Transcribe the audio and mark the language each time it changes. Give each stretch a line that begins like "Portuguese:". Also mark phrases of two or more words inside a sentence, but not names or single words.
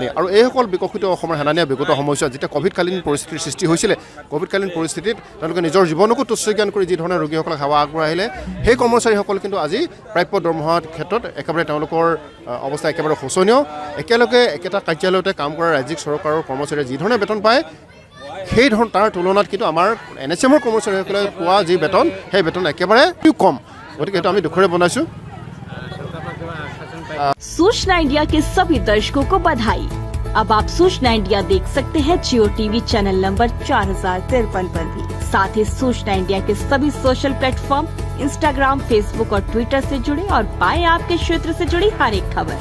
Assamese: আৰু এইসকল বিকশিত অসমৰ সেনানীয়ে বিগত সময়ছোৱাত যেতিয়া ক'ভিডকালীন পৰিস্থিতিৰ সৃষ্টি হৈছিলে, ক'ভিডকালীন পৰিস্থিতিত তেওঁলোকে নিজৰ জীৱনকো তুচ্ছ জ্ঞান কৰি যি ধৰণে ৰোগীসকলক সেৱা আগবঢ়াইলে, সেই কৰ্মচাৰীসকল কিন্তু আজি প্ৰাপ্য দৰমহাৰ ক্ষেত্ৰত একেবাৰে তেওঁলোকৰ অৱস্থা একেবাৰে শোচনীয়। একেলগে একেটা কাৰ্যালয়তে কাম কৰা ৰাজ্যিক চৰকাৰৰ কৰ্মচাৰীয়ে যি ধৰণে বেতন পায়, সেই তাৰ তুলনাত কিন্তু আমাৰ NSMৰ কৰ্মচাৰীসকলে পোৱা যি বেতন, সেই বেতন একেবাৰে কম। গতিকে এইটো আমি দুখৰে বনাইছোঁ।
Hindi: सूचना इंडिया के सभी दर्शकों को बधाई। अब आप सूचना इंडिया देख सकते हैं जियो TV चैनल नंबर 4053 पर भी। साथ ही सूचना इंडिया के सभी सोशल प्लेटफॉर्म Instagram, Facebook और Twitter से जुड़े और पाएं आपके क्षेत्र से जुड़ी हर एक खबर।